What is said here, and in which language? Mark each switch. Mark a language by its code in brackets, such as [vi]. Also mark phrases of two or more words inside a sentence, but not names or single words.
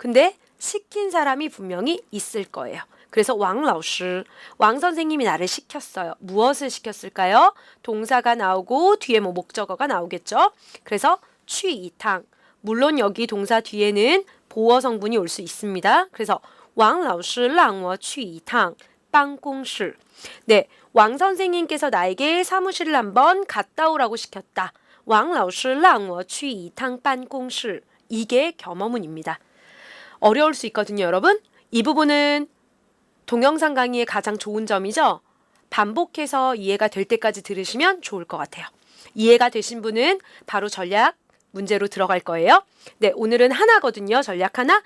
[ko] 근데 시킨 사람이 분명히 있을 거예요. 그래서 왕 老师, 왕 선생님이 나를 시켰어요. 무엇을 시켰을까요? 동사가 나오고 뒤에 뭐 목적어가 나오겠죠. [zh] 그래서 去一趟. [ko] 물론 여기 동사 뒤에는 보어 성분이 올 수 있습니다. [zh] 그래서 王老师让我去一趟办公室. [ko] 네, 왕 선생님께서 나에게 사무실을 한번 갔다 오라고 시켰다. [zh] 王老师让我去一趟办公室. [ko] 이게 겸어문입니다. 어려울 수 있거든요, 여러분. 이 부분은 동영상 강의의 가장 좋은 점이죠. 반복해서 이해가 될 때까지 들으시면 좋을 것 같아요. 이해가 되신 분은 바로 전략 문제로 들어갈 거예요. 네, 오늘은 하나거든요. 전략 하나.